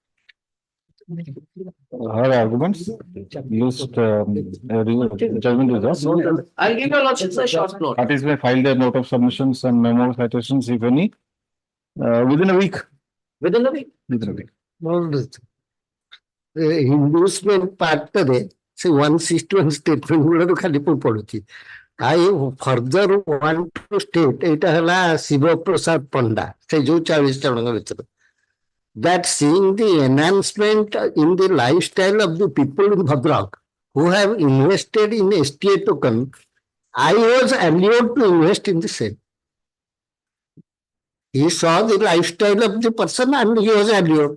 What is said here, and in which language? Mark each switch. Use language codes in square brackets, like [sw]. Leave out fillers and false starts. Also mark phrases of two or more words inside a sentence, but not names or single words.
[en] Her arguments used judgment reserve. I'll give your lordship a short note. Parties may file their note of submissions and memo citations, if any, within a week. Within a week? Within a week. inducement part [or] ସେ 161 statement ଗୁଡାକ ଖାଲି ମୁଁ ପଢୁଛି। [en] I further want to state [or] ଏଇଟା ହେଲା ଶିବ ପ୍ରସାଦ ପଣ୍ଡା ସେ ଯୋଉ 40 ଜଣଙ୍କ ଭିତରେ [en] that seeing the enhancement in the lifestyle of the people in Bhadrak who have invested in STA token, I was allured to invest in the same. He saw the lifestyle of the person and he was allured.